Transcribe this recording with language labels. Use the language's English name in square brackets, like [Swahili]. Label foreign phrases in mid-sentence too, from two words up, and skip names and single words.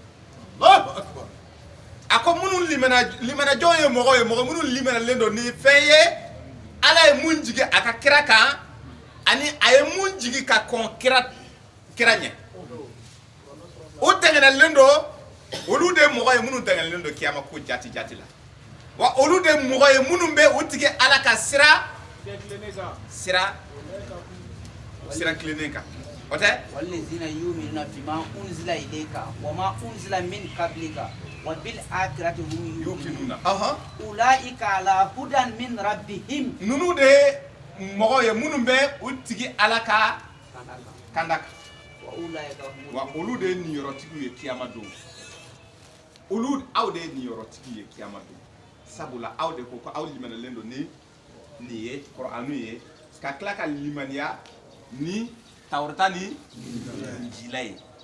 [Bambara] a ko minnu limana jɔn ye mɔgɔ minnu limanalen don ni fɛn ye ala ye mun jigi a ka kira kan ani aye mun jigi ka kon kira ɲɛ o tɛŋɛnɛlen do olu de mɔgɔ ye minnu tɛŋɛnɛlen do kiyama ko jati la wa olu de mɔgɔ ye minnu bɛ u tigɛ ala ka sira tilennen kan o tɛ [Arabic] والذين يؤمنون بما أنزل إليك وما أنزل من قبلك وبالآخرة هم يوقنون أولئك على هدى من ربهم [Bambara] nunu de mɔgɔ ye minnu bɛ u tigi ala ka kanda kan wa olu de ye niyɔrɔtigiw ye kiyama don aw de ye niyɔrɔtigi ye kiyama don sabula aw de ko aw limaniyalen don ni nin ye Kur'anu ye ka tila ka limaniya ni Tawrata ni Injila ye